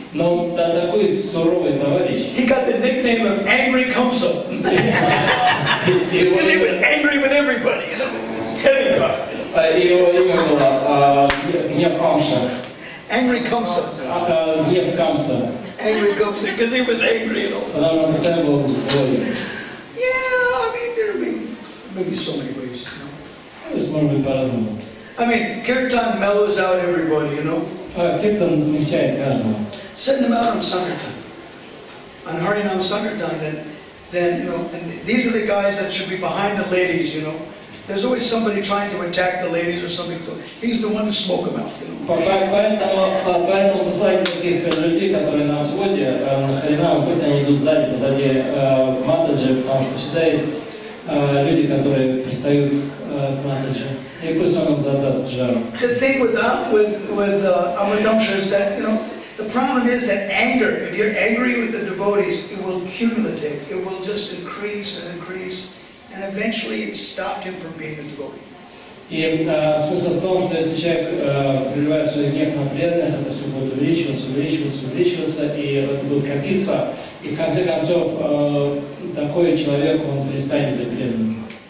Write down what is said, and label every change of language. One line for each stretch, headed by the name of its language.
Russian: Но он такой суровый товарищ.
English: He got the nickname of Angry Kamsa. Because he was angry with everybody, you know. Heavy guy.
Russian: Его имя было Гнев Амша.
English: Angry Kamsa.
Russian: Гнев Камса.
English: Angry Kamsa, because he was angry, you know.
Russian: Потому что он постоянно был злой.
English: Yeah, I mean, there may be so many ways, you know.
Russian: То есть, может быть, по-разному.
English: I mean, Kirtan mellows out everybody, you know.
Russian: Киртан смягчает каждого.
English: Send them out on Sankirtan. On Harinam Sankirtan, then, you know, and these are the guys that should be behind the ladies, you know. There's always somebody trying to attack the ladies or something, so he's the one to smoke them out, you know.
Russian: Поэтому послать таких людей, которые на взводе, на Харинам, пусть они идут сзади, позади Матаджи, потому что всегда есть люди, которые пристают к Матаджи. И пусть он им задаст жару.
English: The thing with Amritamsha is that, you know, the problem is that anger, if you're angry with the devotees, it will accumulate. It will just increase and increase, and eventually it stopped him from being a devotee.
Russian: И смысл в том, что если человек проливает свой гнев на преданных, это все будет увеличиваться, и это будет копиться, и в конце концов такой человек, он перестанет быть преданным.